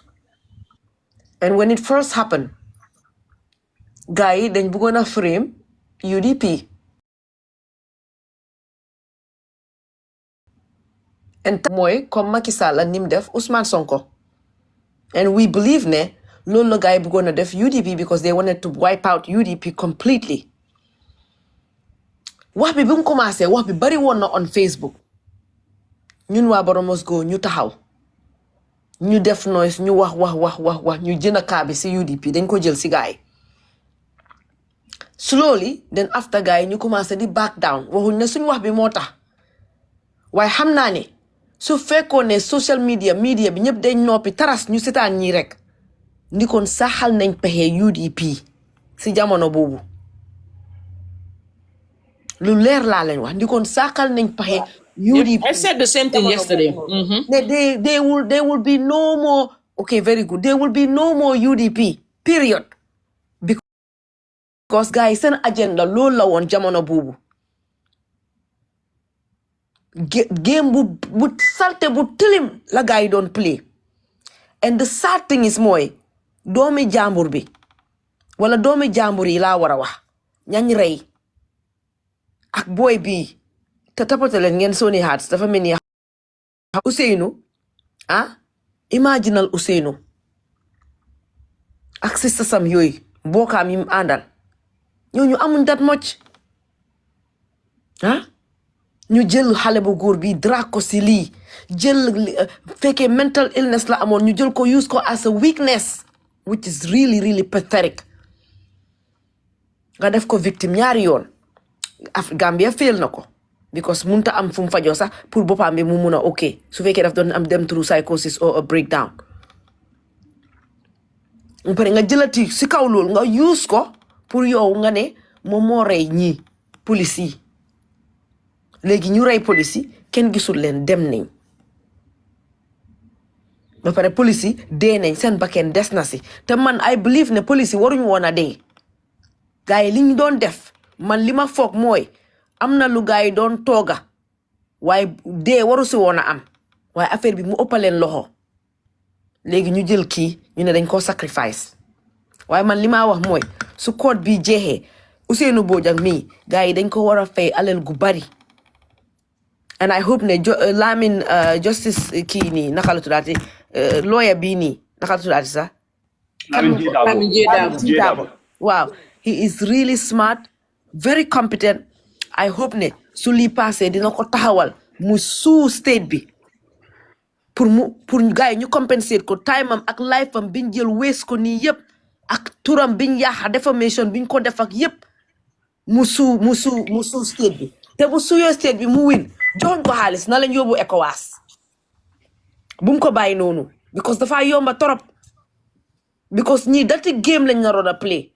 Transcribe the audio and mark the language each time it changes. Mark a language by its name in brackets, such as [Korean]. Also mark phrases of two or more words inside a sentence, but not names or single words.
[English] And when it first happened, guy then we're gonna frame UDP. [Wolof] And mooy comme Macky Sall nim def Ousmane Sonko. [English] And we believe [Wolof] ne loolu la gars yi bëggoon a def UDP [English] because they wanted to wipe out UDP completely. [Wolof] wax bi mu commencé wax bi bari woon na [English] on Facebook [Wolof] ñun waa Barrow Must Go ñu taxaw ñu def noise ñu wax ñu jënd kaa bi si UDP dañ ko jël si gars yi slowly then after gars yi ñu commencé di [English] back down [Wolof] waxuñ ne suñ wax bi moo tax waaye xam naa ne su fekkoon ne [English] social media [Wolof] bi ñëpp dañ noppi taras ñu setaan ñii rek ndi kon saxal nañ pexe UDP si jamono boobu lu leer laa leen wax ndi kon saxal nañ pexe UDP. [English] I said the same thing yesterday. There will be no more. Okay, very good. There will be no more UDP. Period. Because guys, [Wolof] seen agenda loolu la woon jamono boobu. Game bu salte bu tilim la gars yi doon play. [English] And the sad thing is [Wolof] mooy doomi jàmbur bi wala doomi jàmbur yi laa war a wax ñañ rey ak boy bi te tapate leen ngeen Sony Hearts dafa mel ni Ousainou imaginal Ousainou ak sista sam yooyu mbookaam yi mu àndal ñooñu amuñ [English] that much [Wolof] ñu jël xale bu góor bi drak ko si lii jël fekkee [English] mental illness [Wolof] la amoon ñu jël ko use ko [English] as a weakness which is really really pathetic [Wolof] nga def ko victime ñaari yoon Gambia fail na ko because munta am fu mu fajoo sax pour boppam bi mu mun a ok su fekkee daf doon am dem [English] through psychosis or a breakdown [Wolof] pare nga jëlati si kaw loolu nga use ko pour yow nga ne moom moo rey ñii police yi léegi ñu rey police yi kenn gisul leen dem nañ ba pare police yi dee nañ seen bakken des na si te man [English] I believe [Wolof] ne police yi waruñu woon a dee gars yi li ñu doon def man li ma foog mooy am na lu gars yi doon tooga waaye dee waru si woon a am waaye affaire bi mu ëppaleen loxo léegi ñu jël kii ñu ne dañ koo sacrifice waaye man li ma wax mooy su code bi jeexee Ousainou Bojang mii gars yi dañ ko war a fay alal gu bari [English] and I hope [Wolof] ne Lamin justice kii nii naka la tuddaati lawyer bii nii naka la tuddaati sax Lamin J. [English] Wow, he is really smart, very competent. I hope [Wolof] ne su lii passé dina ko taxawal mu suu state bi pour gars yi ñu compensate ko time am ak life am biñ jël wees ko nii yëpp ak turam biñ yaaxa defamation biñ ko def ak yëpp mu suu state bi te bu suyoo state bi mu win joxoñ ko xaalis na lañ yóbbu ECOWAS bu mu ko bàyyi noonu because dafa yomba torop because ñii dati game lañ naroon a play